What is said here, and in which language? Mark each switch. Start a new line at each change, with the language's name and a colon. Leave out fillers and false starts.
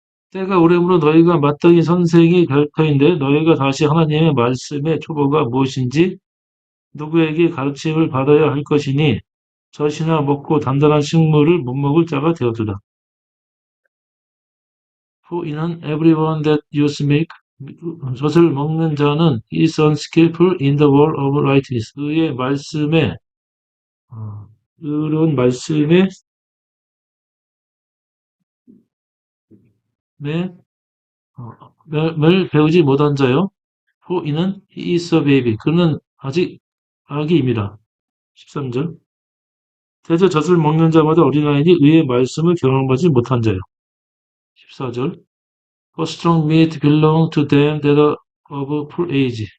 Korean: 때가 오래므로 너희가 마땅히 선생이 될 터인데 너희가 다시 하나님의 말씀의 초보가 무엇인지 누구에게 가르침을 받아야 할 것이니 젖이나 먹고 단단한 식물을 못 먹을 자가 되었도다.
English: For
Korean: 이는
English: everyone that uses milk,
Korean: 젖을 먹는 자는
English: is unskillful in the word of righteousness.
Korean: 의의 말씀에, 의로운 말씀에 을 배우지 못한 자요.
English: For
Korean: 이는
English: he is a baby.
Korean: 그는 아직 아기입니다. 13절. 대저 젖을 먹는 자마다 어린아이니 의의 말씀을 경험하지 못한 자요. 14절.
English: For strong meat belong to them that are of full age.